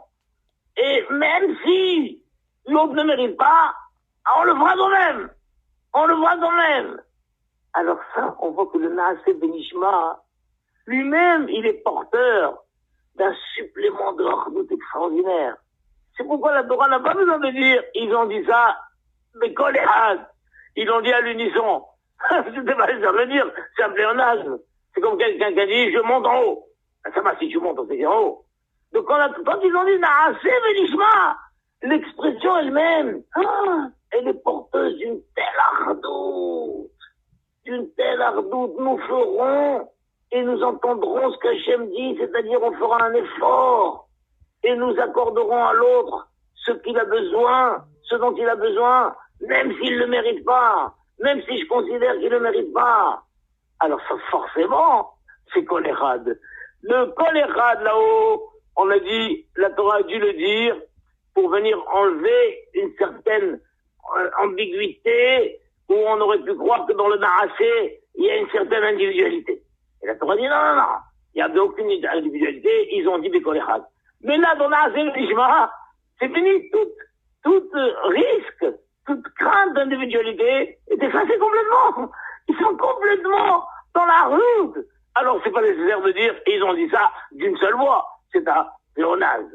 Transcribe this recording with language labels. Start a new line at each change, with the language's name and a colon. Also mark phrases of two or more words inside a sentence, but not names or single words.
French: Et même si l'autre ne mérite pas, on le fera quand même. On le fera quand même. Alors ça, on voit que le
Hebrew: נעשה ונשמע,
French: lui-même, il est porteur d'un supplément de hardout extraordinaire. C'est pourquoi la Torah n'a pas besoin de dire, ils ont dit ça, mais
Hebrew: קול אחד.
French: Ils l'ont dit à l'unisson. C'était pas ça veut dire, c'est un pléonasme. C'est comme quelqu'un qui a dit, je monte en haut. Ben, ça va, si tu montes, on fait en haut. Donc quand ils ont dit
Hebrew: נעשה ונשמע,
French: l'expression elle-même, elle est porteuse d'une telle hardout. D'une telle hardout, nous ferons et nous entendrons ce qu'Hachem dit, c'est-à-dire on fera un effort et nous accorderons à l'autre ce qu'il a besoin, ce dont il a besoin, même s'il ne le mérite pas, même si je considère qu'il ne le mérite pas. Alors ça, forcément, c'est
Hebrew: קול אחד.
French: Le
Hebrew: קול אחד
French: là-haut, on a dit, la Torah a dû le dire pour venir enlever une certaine ambiguïté où on aurait pu croire que dans le Naaseh, il y a une certaine individualité. Et la Torah dit non. Il n'y a aucune individualité, ils ont dit
Hebrew: קול אחד.
French: Mais là, dans
Hebrew: נעשה ונשמע,
French: c'est fini, tout risque, toute crainte d'individualité est effacée complètement. Ils sont complètement dans la route. Alors, c'est pas nécessaire de dire, ils ont dit ça d'une seule voix. C'est un pléonasme.